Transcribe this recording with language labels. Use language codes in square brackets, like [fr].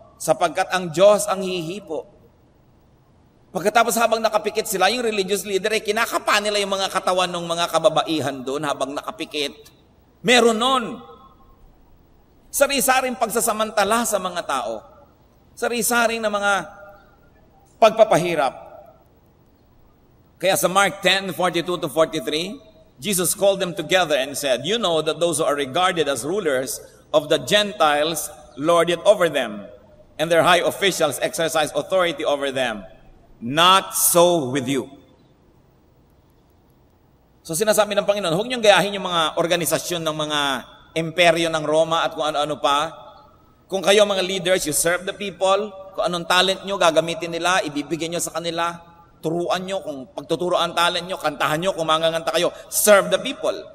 [tl] Sapagkat ang Diyos ang hihipo. Pagkatapos habang nakapikit sila, yung religious leader, kinakapa nila yung mga katawan ng mga kababaihan doon habang nakapikit. Meron nun. Sari-saring pagsasamantala sa mga tao. Sari-saring na mga pagpapahirap. Kaya sa [en] Mark 10:42-43, Jesus called them together and said, "You know that those who are regarded as rulers of the Gentiles lord it over them, and their high officials exercise authority over them. Not so with you." [tl] So sinasabi ng Panginoon, huwag niyong gayahin yung mga organisasyon ng mga imperyo ng Roma at kung ano-ano pa. Kung kayo mga leaders, [en] you serve the people, [tl] kung anong talent nyo, gagamitin nila, ibibigay nyo sa kanila, turuan nyo, kung pagtuturoan talent nyo, kantahan nyo, kung manganganta kayo, [en] serve the people.